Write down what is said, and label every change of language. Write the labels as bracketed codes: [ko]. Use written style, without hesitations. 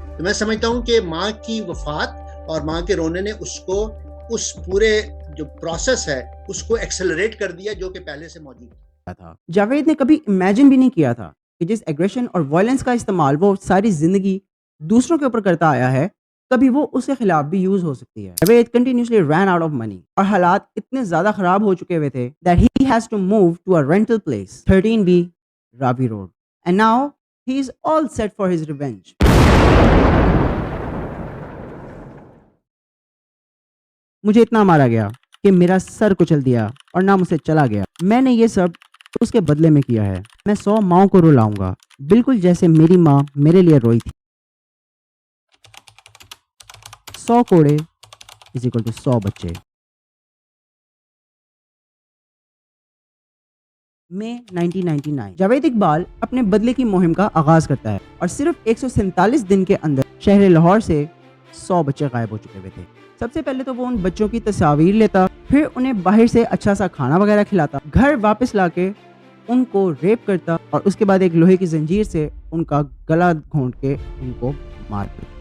[ur] तो मैं समझता हूँ कि माँ की वफात और माँ के रोने ने उसको उस पूरे جو پروسیس ہے اس کو ایکسلریٹ کر دیا جو کہ پہلے سے موجود تھا. جاوید نے کبھی امیجن بھی نہیں کیا تھا کہ جس ایگریشن اور وائلنس کا استعمال وہ ساری زندگی دوسروں کے اوپر کرتا آیا ہے کبھی وہ اس کے خلاف بھی یوز ہو سکتی ہے. Javed continuously ran out of money اور حالات اتنے زیادہ خراب ہو چکے ہوئے تھے [en] that he has to move to a rental place 13B Ravi Road and now he is all set for his revenge. [ur] مجھے اتنا مارا گیا کہ میرا سر کچل دیا اور نہ مجھ سے چلا گیا. میں نے یہ سب اس کے بدلے میں کیا ہے. میں 100 ماؤں کو رلاؤں گا بالکل جیسے میری ماں میرے لیے روئی تھی. 100 کوڑے [en] is equal to [ur] 100 بچے. مئی 1999 جاوید اقبال اپنے بدلے کی مہم کا آغاز کرتا ہے اور صرف 147 دن کے اندر شہر لاہور سے 100 بچے غائب ہو چکے ہوئے تھے. سب سے پہلے تو وہ ان بچوں کی تصاویر لیتا, پھر انہیں باہر سے اچھا سا کھانا وغیرہ کھلاتا, گھر واپس لا کے ان کو ریپ کرتا اور اس کے بعد ایک لوہے کی زنجیر سے ان کا گلا گھونٹ کے ان کو مارتا.